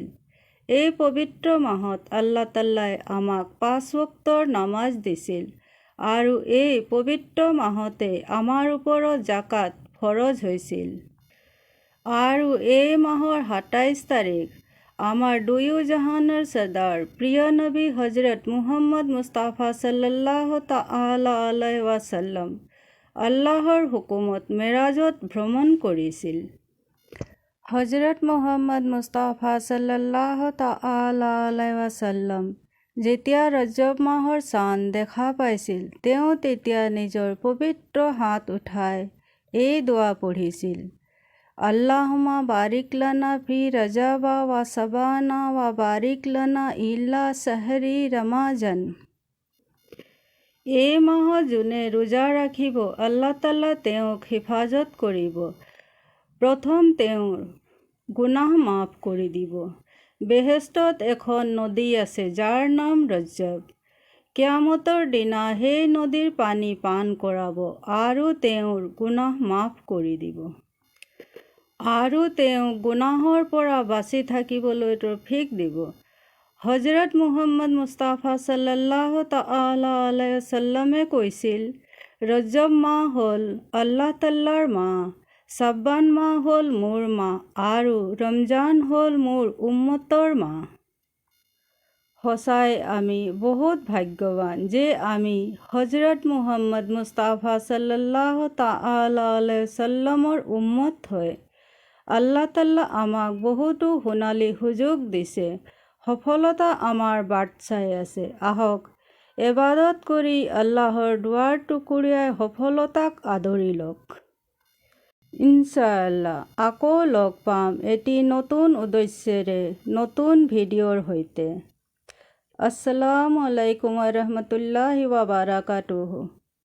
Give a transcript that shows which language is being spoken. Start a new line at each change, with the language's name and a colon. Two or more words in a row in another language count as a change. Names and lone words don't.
Assamese: এই পবিত্ৰ মাহত আল্লাহ তাআলাই আমাক 5 ওয়াক্তৰ নামাজ দিছিল আৰু এই পবিত্ৰ মাহতে আমাৰ ওপৰত জাকাত ফৰজ হৈছিল। আৰু এই মাহৰ 27 তাৰিখ আমাৰ দুয়ো জাহানৰ সৰ্দাৰ প্ৰিয় নবী হজৰত মুহাম্মদ মুস্তাফা
Arabic: صلى الله تعالى عليه وسلم
Assamese: আল্লাহৰ হুকুমত মেৰাজত ভ্ৰমণ কৰিছিল। হজৰত মুহাম্মদ মুস্তাফা
Arabic: صلى الله تعالى عليه وسلم
Assamese: যেতিয়া ৰজব মাহৰ চাঁদ দেখা পাইছিল, তেওঁ তেতিয়া নিজৰ পবিত্ৰ হাত উঠাই এই দুৱা পঢ়িছিল,
Arabic: اللهم بارك لنا في رجب وشعبان وبارك لنا إلى شهر رمضان.
Assamese: এই মাহত যোনে ৰোজা ৰাখিব, আল্লাহ তাআলা তেওঁক হিফাজত কৰিব। প্ৰথম তেওঁৰ গুনাহ মাফ কৰি দিব। বেহেশতত এখন নদী আছে যাৰ নাম ৰজ্জব। কিয়ামতৰ দিনা সেই নদীৰ পানী পান কৰাব আৰু তেওঁৰ গুনাহ মাফ কৰি দিব। আৰু তেওঁক গুনাহৰ পৰা বাচি থাকিবলৈ তৌফিক দিব। হজৰত মুহাম্মদ মুস্তাফা
Arabic: صلى الله تعالى عليه وسلم
Assamese: কৈছিল, ৰজব মাহ হ'ল আল্লাহ তাআলাৰ মাহ, শাবান মাহ হ'ল মোৰ মাহ আৰু ৰমজান হ'ল মোৰ উম্মতৰ মাহ। সঁচাই আমি বহুত ভাগ্যৱান যে আমি হজৰত মুহাম্মদ মুস্তাফা
Arabic: صلى الله تعالى عليه وسلم
Assamese: উম্মত হয়। আল্লাহ তাআলা আমাক বহুতো সোণালী সুযোগ দিছে। সফলতা আমাৰ বাট চাই আছে। আহক ইবাদত কৰি আল্লাহৰ দুৱাৰ টুকুৰিয়াই সফলতাক আদৰি লওক। ইনশাআল্লাহ আকৌ লগ পাম এটি নতুন উদ্দেশ্যেৰে নতুন ভিডিঅ'ৰ সৈতে।
Arabic: السلام عليكم ورحمة الله وبركاته.